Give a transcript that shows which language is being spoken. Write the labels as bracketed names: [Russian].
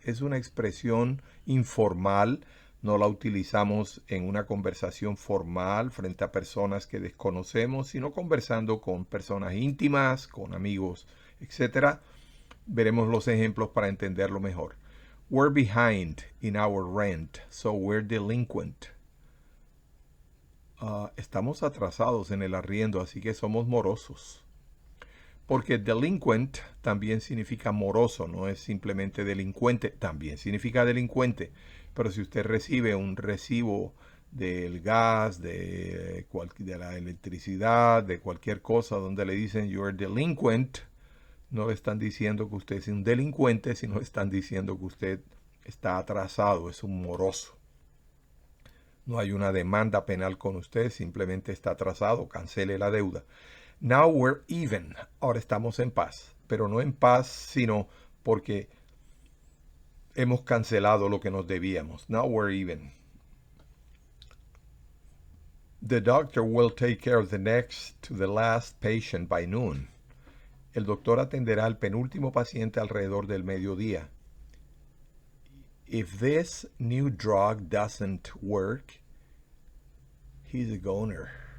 [Spanish] Es una expresión informal. No la utilizamos en una conversación formal frente a personas que desconocemos, sino conversando con personas íntimas, con amigos, etc. Veremos los ejemplos para entenderlo mejor. [English] We're behind in our rent, so we're delinquent. [Spanish] Estamos atrasados en el arriendo, así que somos morosos. Porque delinquent también significa moroso, no es simplemente delincuente, también significa delincuente. Pero si usted recibe un recibo del gas, de la electricidad, de cualquier cosa donde le dicen [English] you're delinquent, [Spanish] no le están diciendo que usted es un delincuente, sino están diciendo que usted está atrasado, es un moroso. No hay una demanda penal con usted, simplemente está atrasado, cancele la deuda. [English] Now we're even. [Spanish] Ahora estamos en paz, pero no en paz, sino porque hemos cancelado lo que nos debíamos. [English] Now we're even. The doctor will take care of the next to the last patient by noon. [Spanish] El doctor atenderá al penúltimo paciente alrededor del mediodía. [English] If this new drug doesn't work, he's a goner.